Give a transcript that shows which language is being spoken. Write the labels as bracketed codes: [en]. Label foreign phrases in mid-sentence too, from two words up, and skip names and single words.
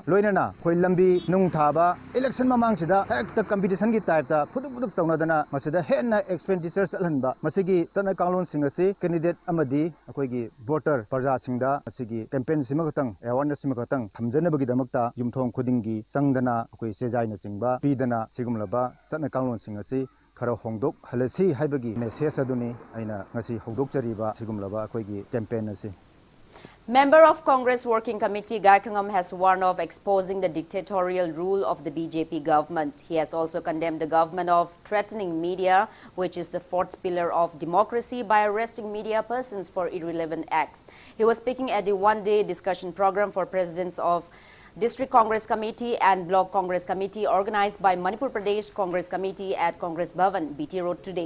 [mni] loinana khoi lambi nung thaba election mamang sida hekta competition gi type ta phuduk phuduk tawnadana masida henna expenditure salhanba masigi satna kanglon singasi candidate amadi akoi gi voter parja singda masigi campaign sima khatang awareness sima khatang thamjana bagi damakta yumthong khudingi changdana akoi sejai na singba pidana sigumlaba satna kanglon singasi Karo Hongdok Halasi Haibagi message aduni aina ngasi hongdok chariba sigumlaba akoigi campaign asi. [en] Member of Congress Working Committee Gai Khangam has warned of exposing the dictatorial rule of the BJP government. He has also condemned the government of threatening media, which is the fourth pillar of democracy, by arresting media persons for irrelevant acts. He was speaking at the one-day discussion program for presidents of District Congress Committee and Block Congress Committee organized by Manipur Pradesh Congress Committee at Congress Bhavan, BT Road today.